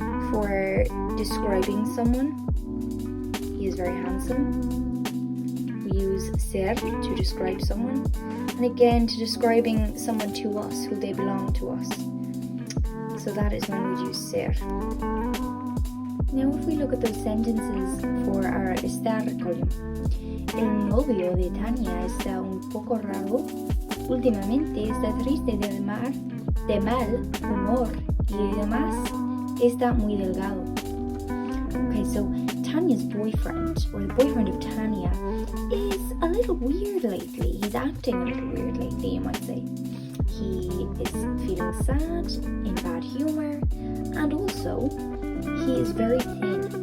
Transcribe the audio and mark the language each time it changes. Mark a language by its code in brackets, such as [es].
[en] For describing someone, he is very handsome. We use ser to describe someone. And again, to describing someone to us, who they belong to us. So that is when we use ser. Now if we look at those sentences for our estar column. [es] El novio de Tania está un poco raro. Últimamente está triste de mal humor y además está muy delgado. [en] Okay, so Tanya's boyfriend, or the boyfriend of Tanya, is a little weird lately. He's acting a little weird lately, you might say. He is feeling sad, in bad humor, and also he is very thin.